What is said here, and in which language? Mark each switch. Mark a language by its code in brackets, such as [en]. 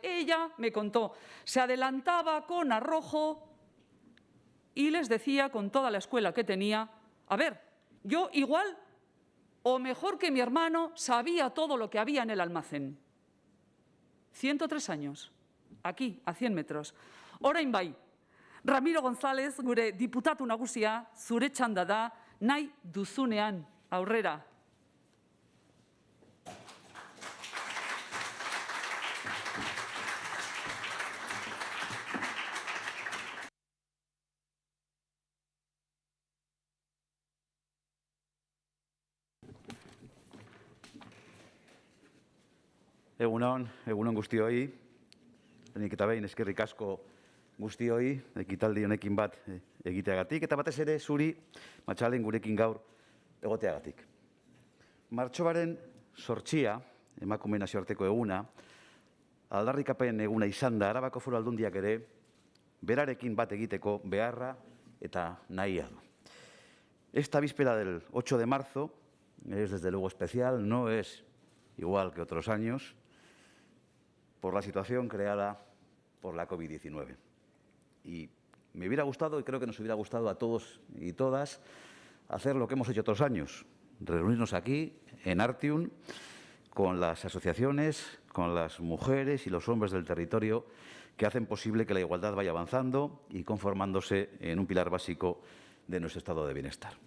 [es] Ella, me contó, se adelantaba con arrojo y les decía con toda la escuela que tenía: a ver, yo igual o mejor que mi hermano sabía todo lo que había en el almacén. 103 años, aquí, a 100 metros. [eu] Orain bai, Ramiro González, gure diputatu nagusia, zure txanda da, nahi duzunean aurrera. Egunon guztioi. Lehenik eta behin eskerrik asko guztioi ekitaldi honekin bat egiteagatik, eta batez ere zuri, Matxalen, gurekin gaur egoteagatik. Martxoaren 8, emakume nazioarteko eguna, aldarrikapen eguna izan da, Arabako Foru Aldundiak ere, berarekin bat egiteko beharra eta nahia du. [es] Esta víspera del 8 de marzo es desde luego especial, no es igual que otros años, por la situación creada por la COVID-19. Y me hubiera gustado, y creo que nos hubiera gustado a todos y todas, hacer lo que hemos hecho otros años, reunirnos aquí, en Artium, con las asociaciones, con las mujeres y los hombres del territorio que hacen posible que la igualdad vaya avanzando y conformándose en un pilar básico de nuestro estado de bienestar.